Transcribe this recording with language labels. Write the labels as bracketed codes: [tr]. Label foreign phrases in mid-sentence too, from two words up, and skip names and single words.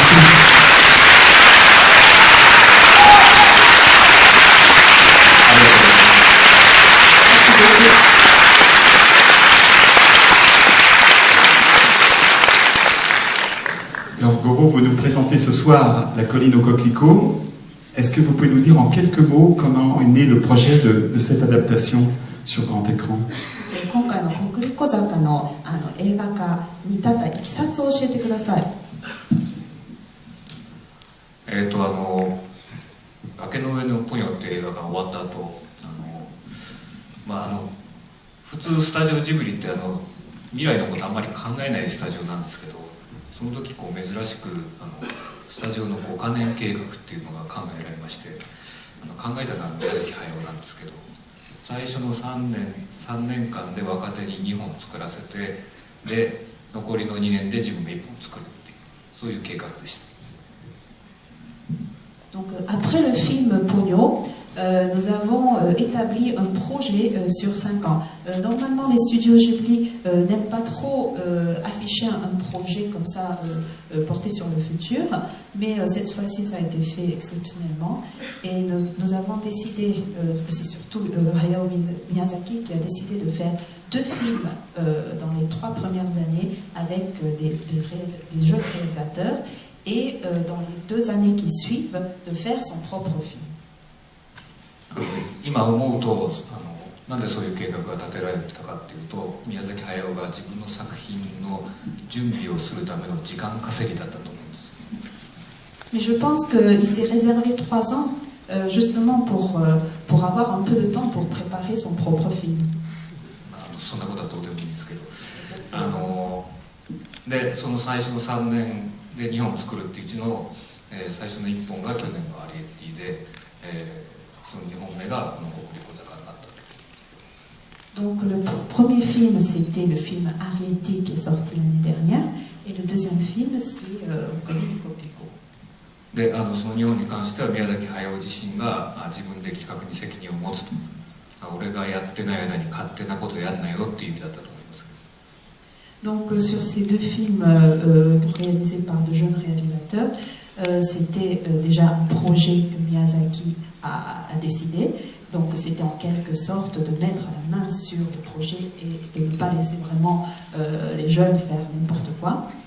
[fr] Merci. Alors Goro, vous nous présentez ce soir La colline aux coquelicots. Est-ce que vous pouvez nous dire en quelques mots comment est né le projet de cette adaptation sur grand écran? [ja] 今回の国立小坂の映画化に至ったいきさつを教えてください。崖の上のポニョっていう映画が終わった後、普通スタジオジブリって未来のことあんまり考えないスタジオなんですけど、その時こう珍しくスタジオの5カ年計画っていうのが考えられまして、考えたのは宮崎駿なんですけど、最初の3年間で若手に2本作らせて、で残りの2年で自分が1本作るっていう、そういう計画でした。 [fr] Donc, après le film Pogno, nous avons établi un projet sur 5 ans. Normalement, les studios Ghibli n'aiment pas trop afficher un projet comme ça porté sur le futur, mais cette fois-ci, ça a été fait exceptionnellement. Et nous avons décidé, c'est surtout Hayao Miyazaki qui a décidé de faire 2 films dans les 3 premières années avec des jeunes réalisateurs. Et dans les 2 années qui suivent, de faire son propre film. [ja] 今思うとなんでそういう計画が立てられてたかっていうと、宮崎駿が自分の作品の準備をするための時間稼ぎだったと思うんです。 [fr] Mais je pense qu'il s'est réservé 3 ans justement pour avoir un peu de temps pour préparer son propre film. [ja] そんなことはどうでもいいんですけど、でその最初の3年で2本作るっていううちの、最初の1本が去年のアリエッティで、その2本目がこの国立小坂になったと。 [fr] Donc le premier film c'était le film Arietti qui est sorti l'année dernière et le deuxième film c'est Colline aux coquelicots. [ja] でその2本に関しては宮崎駿自身が自分で企画に責任を持つと。俺がやってない間に勝手なことやんなよっていう意味だったと思いますけど。 [fr] Donc sur ces 2 films réalisés par de jeunes réalisateurs, c'était déjà un projet que Miyazaki a décidé. Donc c'était en quelque sorte de mettre la main sur le projet et de ne pas laisser vraiment les jeunes faire n'importe quoi.